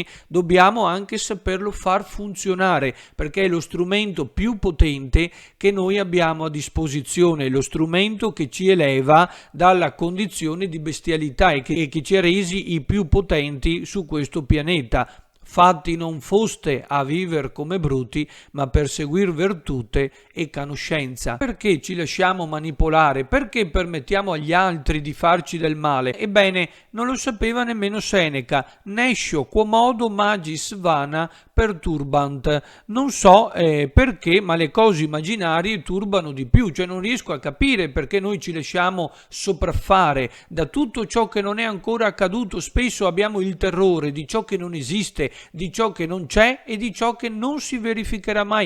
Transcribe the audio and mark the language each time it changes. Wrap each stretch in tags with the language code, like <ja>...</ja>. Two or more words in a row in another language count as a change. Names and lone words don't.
<it>Dobbiamo anche saperlo far funzionare, perché è lo strumento più potente che noi abbiamo a disposizione, lo strumento che ci eleva dalla condizione di bestialità e che ci ha resi i più potenti su questo pianeta. Fatti non foste a viver come bruti, ma per seguir virtute e conoscenza. Perché ci lasciamo manipolare? Perché permettiamo agli altri di farci del male? Ebbene, non lo sapeva nemmeno Seneca.</it> <la>Nescio quomodo magis vana perturbant.</la> <it>Non so perché, ma le cose immaginarie turbano di più, cioè non riesco a capire perché noi ci lasciamo sopraffare da tutto ciò che non è ancora accaduto. Spesso abbiamo il terrore di ciò che non esiste, di ciò che non c'è e di ciò che non si verificherà mai.</it>